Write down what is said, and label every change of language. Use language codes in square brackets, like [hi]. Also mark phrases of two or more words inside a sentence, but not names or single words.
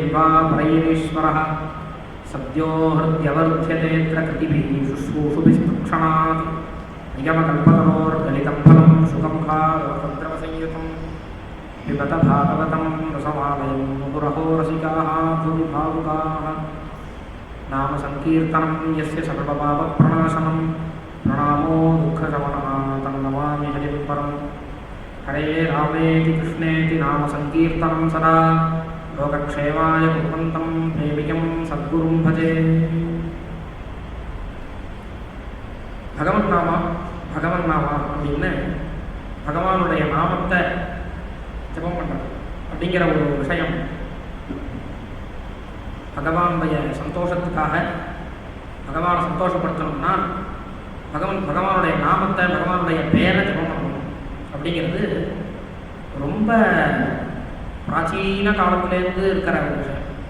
[sa] वा परैरीश्वरः सद्यो हृद्यवर्ध्यतेऽत्र कृतिभिः शुश्रूषुभिस्तक्षणात् निगमकल्पतरोर्गलितं फलं सुखं खाद्रवसंयुतं पिबत भागवतं रसमालयं मुहुरहो रसिकाः भुवि भावुकाः नाम संकीर्तनं यस्य सर्वपापप्रणाशनं प्रणामो दुःखशमनः तं नमामि हरिं परं। हरे रामेति कृष्णेति नाम संकीर्तनं सदा लोकक्षेमाय कुर्वन्तं प्रेमिकं सद्गुरुं भजे। [ta] பகவன் நாமா அப்படின்னு பகவானுடைய நாமத்தை ஜபம் பண்ணுறது அப்படிங்கிற ஒரு விஷயம் பகவானுடைய சந்தோஷத்துக்காக பகவானை சந்தோஷப்படுத்தணும்னா பகவானுடைய நாமத்தை பகவானுடைய பேரை ஜபம் பண்ணணும் அப்படிங்கிறது ரொம்ப பிராச்சீன காலத்திலேருந்து இருக்கிற ஒரு விஷயம்.